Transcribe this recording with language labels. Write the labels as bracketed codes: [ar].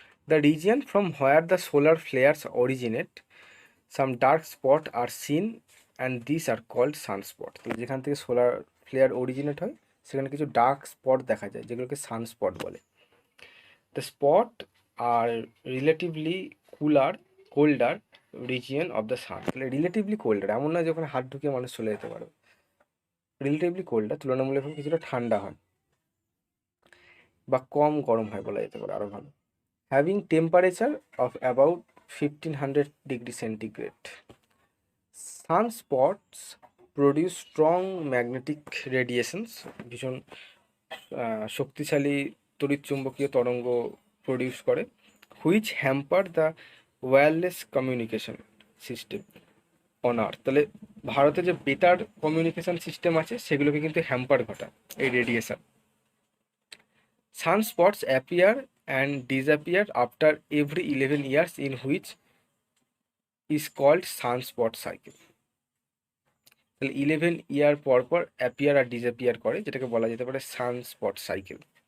[en] The region from where the solar flares originate, some dark spots are seen and these are called sunspot. [bn] তো যেখান থেকে solar flair originate হয় সেখানে কিছু dark spot দেখা যায়, যেগুলোকে সানস্পট বলে। [en] The spot are relatively colder region of the sun. [bn] তাহলে রিলেটিভলি কোল্ডার এমন না যখন হাত ঢুকিয়ে মানুষ চলে যেতে পারবে, রিলেটিভলি কোল্ডার তুলনামূলকভাবে কিছুটা ঠান্ডা হয় বা কম গরম হয় বলা যেতে পারে, আরও ভালো। [en] Having temperature of about 1500 degree centigrade. Sunspots produce strong magnetic radiations, [bn] ভীষণ শক্তিশালী তড়িৎচুম্বকীয় তরঙ্গ প্রডিউস করে, [en] which hamper the wireless communication system on Earth. [bn] তাহলে ভারতে যে বেতার কমিউনিকেশন সিস্টেম আছে সেগুলোকে কিন্তু হ্যাম্পার ঘটায় এই radiation. [en] Sunspots appear and disappear after every 11 years, in which is called sunspot cycle. [bn] তাহলে 11 ইয়ার পর পর অ্যাপিয়ার আর ডিসঅ্যাপিয়ার করে, যেটাকে বলা যেতে পারে সানস্পট সাইকেল।